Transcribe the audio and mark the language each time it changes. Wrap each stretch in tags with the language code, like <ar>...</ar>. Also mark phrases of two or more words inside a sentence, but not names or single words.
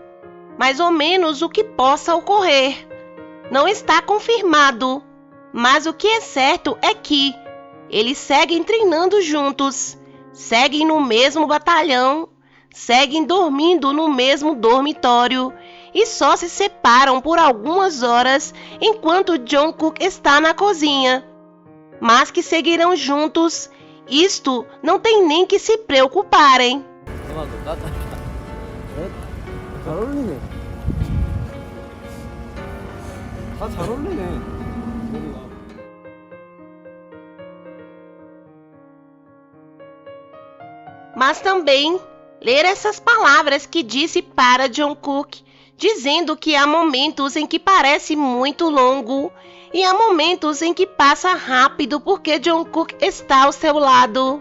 <pt>Mais ou menos o que possa ocorrer. Não está confirmado, mas o que é certo é que eles seguem treinando juntos, seguem no mesmo batalhão, seguem dormindo no mesmo dormitório e só se separam por algumas horas enquanto Jungkook está na cozinha. Mas que seguirão juntos, isto não tem nem que se preocuparem.</pt> <ko>잘 어울리네. 다 잘 어울리네.</ko> <pt>Mas também ler essas palavras que disse para Jungkook, dizendo que há momentos em que parece muito longo e há momentos em que passa rápido porque Jungkook está ao seu lado.</pt>